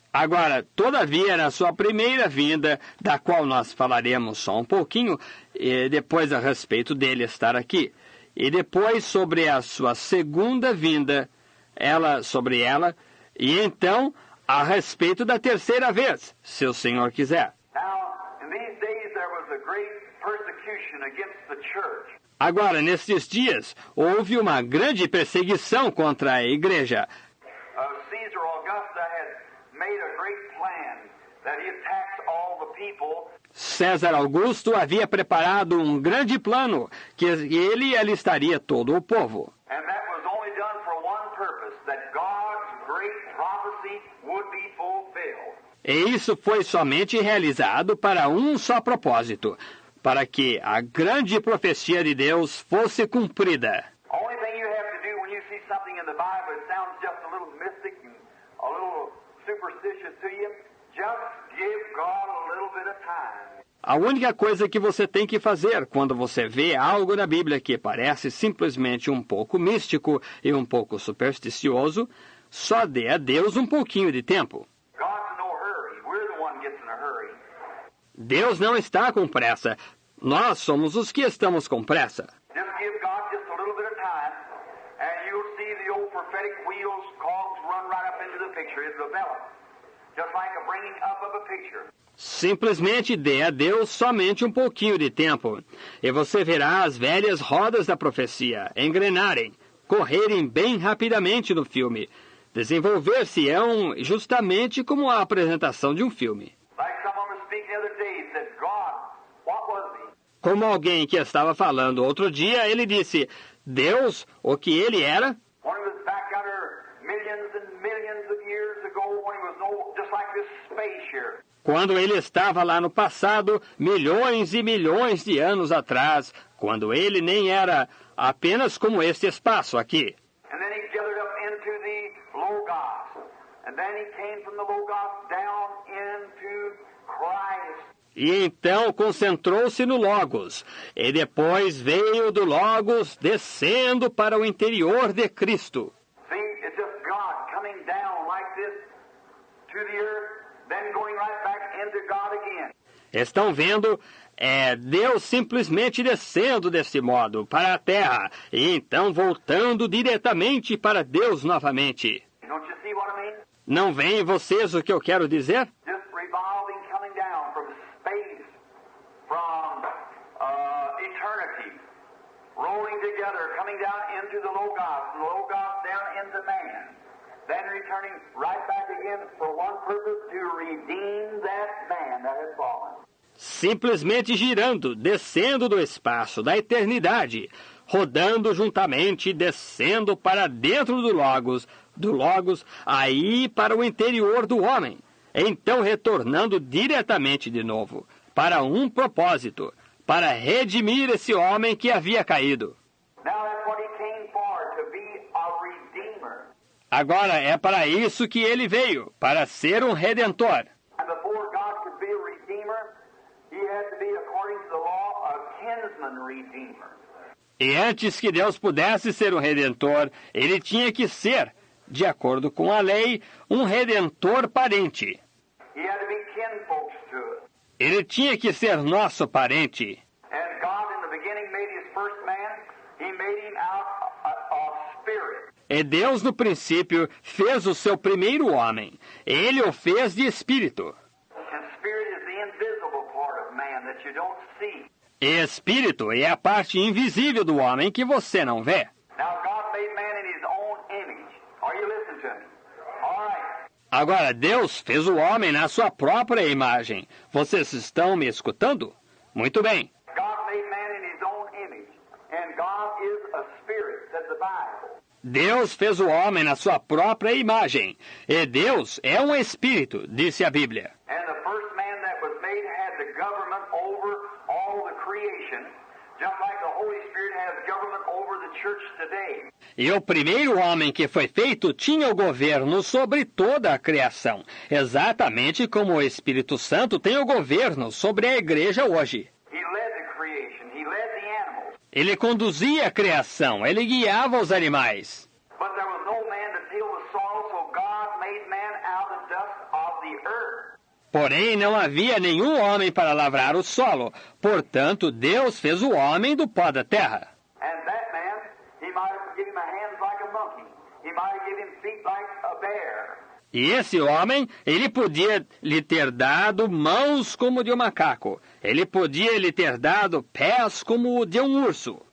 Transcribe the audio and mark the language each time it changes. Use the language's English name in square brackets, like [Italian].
[Portuguese] Agora, todavia, na sua primeira vinda, da qual nós falaremos só um pouquinho, e depois a respeito dele estar aqui, e depois sobre a sua segunda vinda, sobre ela, e então a respeito da terceira vez, se o Senhor quiser. [English] Now, in these days there was a great persecution against the church. [Portuguese] Agora, nesses dias, houve uma grande perseguição contra a igreja. [English] Caesar Augusta had made a great plan that he attacks all the people. [Portuguese] César Augusto havia preparado um grande plano, que ele alistaria todo o povo. [English] And that was only done for one purpose, that God's great prophecy would be fulfilled. [Portuguese] E isso foi somente realizado para um só propósito, para que a grande profecia de Deus fosse cumprida. [English] Only thing you have to do when you see something in the Bible that sounds just a little mystic and a little superstitious to you, just give God a little bit of time. [Portuguese] A única coisa que você tem que fazer quando você vê algo na Bíblia que parece simplesmente um pouco místico e um pouco supersticioso, só dê a Deus um pouquinho de tempo. [English] God's in no hurry. We're the one gets in a hurry. [Portuguese] Deus não está com pressa. Nós somos os que estamos com pressa. [English] Just give God just a little bit of time, and you'll see the old prophetic wheels, cogs run right up into the picture. It develops, just like a bringing up of a picture. [Portuguese] Simplesmente dê a Deus somente um pouquinho de tempo, e você verá as velhas rodas da profecia engrenarem, correrem bem rapidamente no filme. Desenvolver-se-ão justamente como a apresentação de um filme. [English] Like someone was speaking the other day, said, God, what was he? [Portuguese] Como alguém que estava falando outro dia, ele disse, Deus, o que ele era? [English] When he was back under millions and millions of years ago, when he was just like this space here. [Portuguese] quando ele estava lá no passado, milhões e milhões de anos atrás, quando ele nem era apenas como este espaço aqui. [English] And then he gathered up into the Logos. And then he came from the Logos down into Christ. [Portuguese] E então concentrou-se no Logos, e depois veio do Logos descendo para o interior de Cristo. [English] See, it's just God coming down like this to the earth, then going right back into God again. [Portuguese] Estão vendo? É Deus simplesmente descendo desse modo para a terra, e então voltando diretamente para Deus novamente. [English] Don't you see what I mean? [Portuguese] Não veem vocês o que eu quero dizer? [English] Just revolving, coming down from space, from eternity, rolling together, coming down into the Logos, and the Logos down into man, then returning right back again for one purpose, to redeem that man that had fallen. [Portuguese] Simplesmente girando, descendo do espaço, da eternidade, rodando juntamente, descendo para dentro do Logos, aí para o interior do homem, então retornando diretamente de novo, para um propósito, para redimir esse homem que havia caído. [English] Now that's what he came for, to be a redeemer. [Portuguese] Agora é para isso que ele veio, para ser um redentor. [English] And before God could be a redeemer, he had to be, according to the law, a kinsman redeemer. [Portuguese] E antes que Deus pudesse ser um redentor, ele tinha que ser, de acordo com a lei, um redentor parente. [English] He had to be kinfolks to us. [Portuguese] Ele tinha que ser nosso parente. [English] And God, in the beginning, made his first man. He made him out of spirit. [Portuguese] E Deus, no princípio, fez o seu primeiro homem. Ele o fez de espírito. [English] And spirit is the invisible part of man that you don't see. [Portuguese] E espírito é a parte invisível do homem que você não vê. [English] Now, God made man in his own image. Are you listening to me? All right. [Portuguese] Agora, Deus fez o homem na sua própria imagem. Vocês estão me escutando? Muito bem. [English] God made man in his own image. And God is a spirit, says the Bible. [Portuguese] Deus fez o homem na sua própria imagem. E Deus é um espírito, disse a Bíblia. [English] And the first man that was made had the government over all the creation, just like the Holy Spirit has government over the church today. [Portuguese] E o primeiro homem que foi feito tinha o governo sobre toda a criação, exatamente como o Espírito Santo tem o governo sobre a igreja hoje. [English] He led the creation. He led the animals. [Portuguese] Ele conduzia a criação, ele guiava os animais. [English] But there was no man to till the soil, so God made man out of the dust of the earth. [Portuguese] Porém, não havia nenhum homem para lavrar o solo. Portanto, Deus fez o homem do pó da terra. [English] And that man, he might have given him hands like a monkey. He might have given him feet like a bear. [Portuguese] E esse homem, ele podia lhe ter dado mãos como de um macaco. Ele podia lhe ter dado pés como o de um urso.